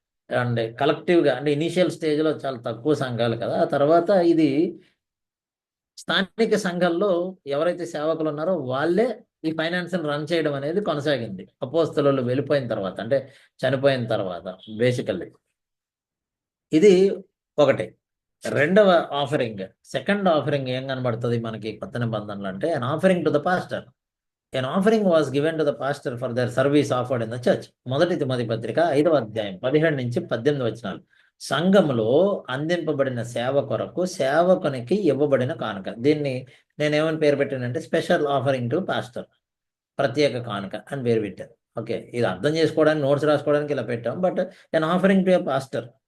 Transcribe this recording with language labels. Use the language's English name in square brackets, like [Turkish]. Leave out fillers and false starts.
[Telugu] And కలెక్టివ్గా అంటే initial స్టేజ్లో చాలా తక్కువ సంఘాలు కదా, ఆ తర్వాత ఇది స్థానిక సంఘాల్లో ఎవరైతే సేవకులు ఉన్నారో వాళ్ళే ఈ ఫైనాన్స్ రన్ చేయడం అనేది కొనసాగింది అపోస్తలు వెళ్ళిపోయిన తర్వాత, అంటే చనిపోయిన తర్వాత. బేసికల్లీ ఇది ఒకటి. రెండవ ఆఫరింగ్, సెకండ్ ఆఫరింగ్ ఏం కనబడుతుంది మనకి కొత్త నిబంధనలు అంటే, [English] An offering to the pastor. An offering was given to the pastor for their service offered in the church. [Telugu] మొదటి తిమోతి పత్రిక 5వ అధ్యాయం 17-18 వచనాలు. సంఘములో అందింపబడిన సేవ కొరకు సేవకునికి ఇవ్వబడిన కానుక. దీన్ని నేనేమని పేరు పెట్టానంటే [English] special offering to pastor, [Telugu] ప్రత్యేక కానుక అని పేరు పెట్టాను. ఓకే, ఇది అర్థం చేసుకోవడానికి నోట్స్ రాసుకోవడానికి ఇలా పెట్టాం, [English] But an offering to a pastor.